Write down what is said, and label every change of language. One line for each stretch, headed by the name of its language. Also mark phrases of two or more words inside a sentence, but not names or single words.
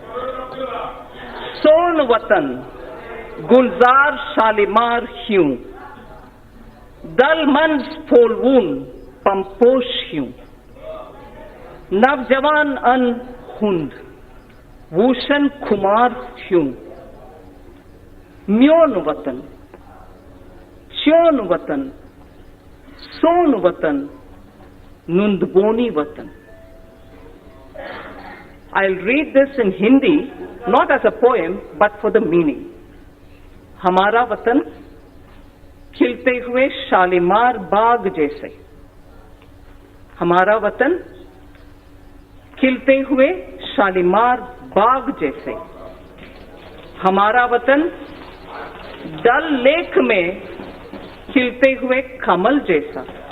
Kashmiri: सोन वतन गुलजार शालीमार ह्यूं, दल मंज फोलवून पंपोश ह्यूं, नवजवान अन हुंद भूषण खुमार ह्यूं, म्योन वतन च्योन वतन सोन वतन Nundboni Vatan.
English: I'll read this in Hindi, not as a poem, but for the meaning.
Hindi: हमारा वतन, खिलते हुए शालीमार बाग जैसे. हमारा वतन खिलते हुए शालीमार बाग जैसे. हमारा वतन डल लेक में खिलते हुए कमल जैसा.